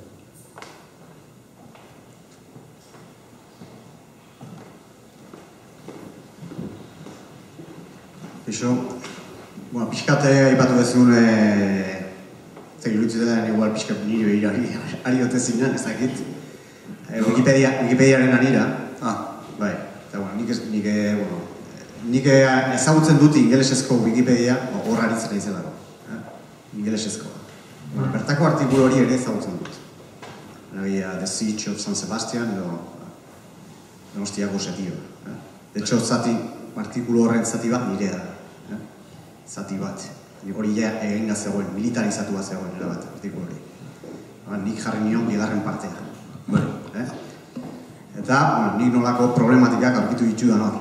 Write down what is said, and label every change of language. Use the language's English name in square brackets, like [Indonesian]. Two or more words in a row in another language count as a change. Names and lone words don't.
[Basque] Pixkat aipatu bezun zegilutzetan igual pixkat nire behir ari dote zinan, ez dakit. Wikipediaren arira. Bai, eta nik ezagutzen dut ingelesezko Wikipedia, horra aritzera izelako. Ingelesezko. Bertako artikulu hori ere ezagutzen dut. The Siege of San Sebastian edo Donostiako setioa. [Spanish] De hecho, [Basque] artikulu horren zati bat nirea da. Zati bat. Hori ja eginda zegoen, militarizatua zegoen erabat artikulu hori. Nik jarri nion bigarren partea. Eta nik nolako problematikak aurkitu ditudan hor.